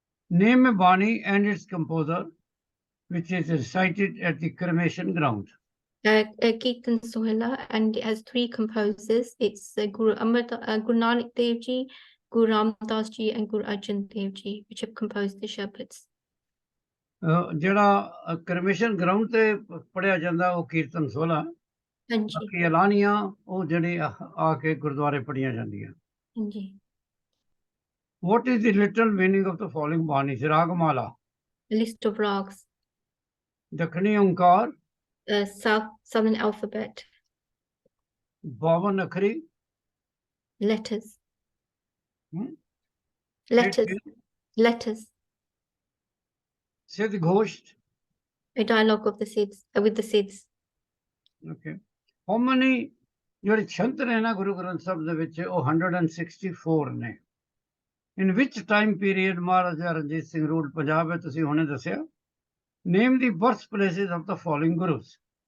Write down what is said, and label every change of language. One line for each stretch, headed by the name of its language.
English: name a bani and its composer, which is recited at the cremation ground. Kirtan Sohila, and it has three composers. It's Guru Nanak Dev Ji, Guru Ramdas Ji, and Guru Arjan Dev Ji, which have composed the Shabads.
Punjabi: ਜਿਹੜਾ ਕਰਮੇਸ਼ਨ ground ਤੇ ਪੜਿਆ ਜਾਂਦਾ ਉਹ ਕੀਰਤਨ ਸੋਹਲਾ, हाँ जी। ਬਾਕੀ ਐਲਾਨੀਆਂ ਉਹ ਜਿਹੜੇ ਆ ਕੇ ਗੁਰਦੁਆਰੇ ਪੜੀਆਂ ਜਾਂਦੀਆਂ। हाँ जी।
English: What is the literal meaning of the following banis? Ragmala, A list of rags. Dakhini Onkar, Southern alphabet. 52 अखरी, Letters. Hmm? Letters. Letters. Siddh Ghosh. A dialogue of the Siddhs, with the Siddhs. Okay. How many
Punjabi: ਜਿਹੜੇ ਛੰਤ ਨੇ ਨਾ ਗੁਰੂ ਗ੍ਰੰਥ ਸਾਹਿਬ ਦੇ ਵਿੱਚ ਉਹ 164 ਨੇ।
English: In which time period Maharaja Ranjit Singh ruled Punjab
Punjabi: ਹੈ ਤੁਸੀਂ ਹੁਣੇ ਦੱਸਿਆ।
English: Name the birth places of the following gurus.